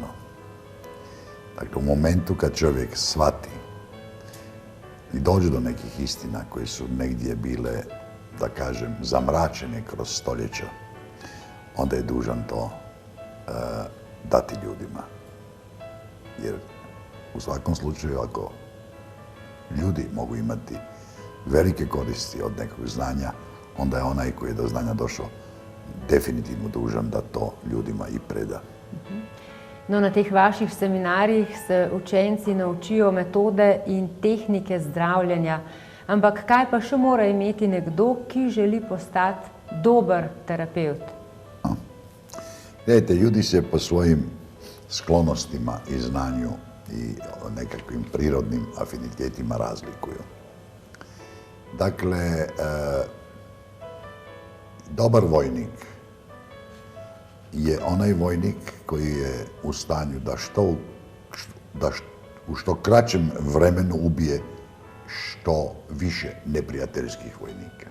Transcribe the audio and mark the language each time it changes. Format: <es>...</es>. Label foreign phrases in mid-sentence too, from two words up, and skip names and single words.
<bs>Dakle, u momentu kad čovjek shvati i dođe do nekih istina koje su negdje bile, da kažem, zamračene kroz stoljeća, onda je dužan to dati ljudima. Jer u svakom slučaju, ako ljudi mogu imati velike koristi od nekog znanja, onda je onaj koji je do znanja došao definitivno dužan da to ljudima i preda.</bs> <sl>No, na teh vaših seminarjih se učenci naučijo metode in tehnike zdravljenja. Ampak kaj pa še mora imeti nekdo, ki želi postati dober terapevt?</sl> <bs>Gledajte, ljudi se po svojim sklonostima i znanju i nekakvim prirodnim afinitetima razlikuju. Dakle, dobar vojnik je onaj vojnik koji je u stanju da u što kraćem vremenu ubije što više neprijateljskih vojnika.</bs>